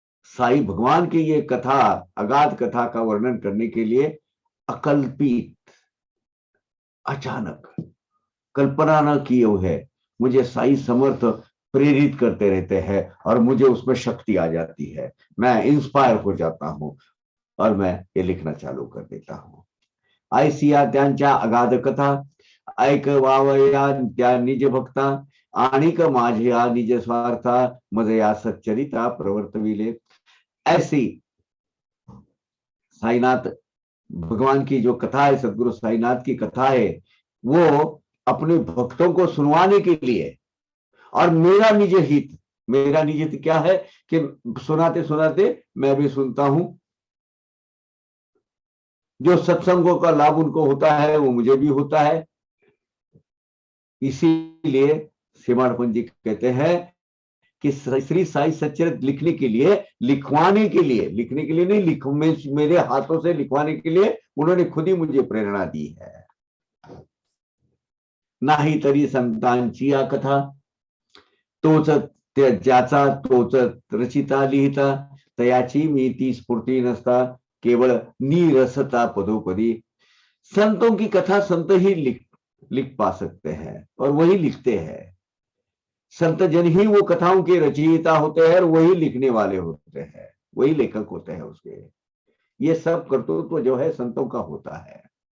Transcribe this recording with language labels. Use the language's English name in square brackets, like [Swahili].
[Hindi] साई भगवान की ये कथा, अगाध कथा का वर्णन करने के लिए अकल्पित, अचानक, कल्पना न किए हुए मुझे साई समर्थ प्रेरित करते रहते हैं और मुझे उसमें शक्ति आ जाती है, मैं इंस्पायर हो जाता हूं और मैं ये लिखना चालू कर देता हूं। [Marathi] ऐसिया त्यांच्या अगाध कथा ऐकवावया त्या निज भक्ता, आणिक माझ्या निज स्वार्था मजया सच्चरिता प्रवर्तविले। [Hindi] ऐसी साईनाथ भगवान की जो कथा है, सदगुरु साईनाथ की कथा है, वो अपने भक्तों को सुनवाने के लिए, और मेरा निज हित क्या है कि सुनाते सुनाते मैं भी सुनता हूं। जो सत्संगों का लाभ उनको होता है वो मुझे भी होता है। इसीलिए हेमाडपंत जी कहते हैं कि श्री साई सच्चरित्र लिखने के लिए, लिखवाने के लिए, लिखने के लिए नहीं, मेरे हाथों से लिखवाने के लिए उन्होंने खुद ही मुझे प्रेरणा दी है। [Marathi] नाही तरी संतांची या कथा, तोच ज्याचा तोच रचिता लिहिता, तयाची मी ती स्फूर्ती नसता, केवळ नीरसता पदोपदी। [Hindi] संतों की कथा संत ही लिख पा सकते हैं और वही लिखते हैं। संत जन ही वो कथाओं के रचयिता होते हैं और वही लिखने वाले होते हैं, वही लेखक होते हैं उसके। ये सब कर्तृत्व जो है संतों का होता है।